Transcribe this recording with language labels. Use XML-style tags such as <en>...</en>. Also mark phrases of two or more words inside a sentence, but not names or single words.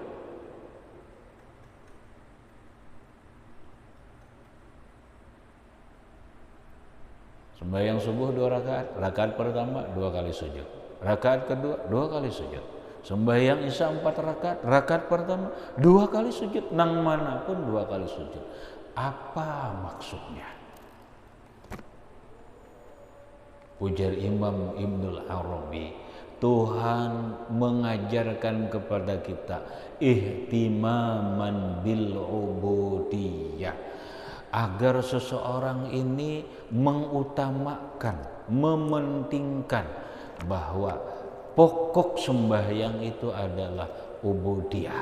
<id>Sembahyang subuh 2 rakaat, rakaat pertama 2 kali sujud, rakaat kedua 2 kali sujud. Sembahyang isya 4 rakaat, rakaat pertama 2 kali sujud, nang manapun 2 kali sujud. Apa maksudnya? Ujar Imam Ibnul Arabi, Tuhan mengajarkan kepada kita</id> <ar>ihtimaman bil ubudiyah,</ar> <id>agar seseorang ini mengutamakan, mementingkan bahwa pokok sembahyang itu adalah ubudiyah.</id>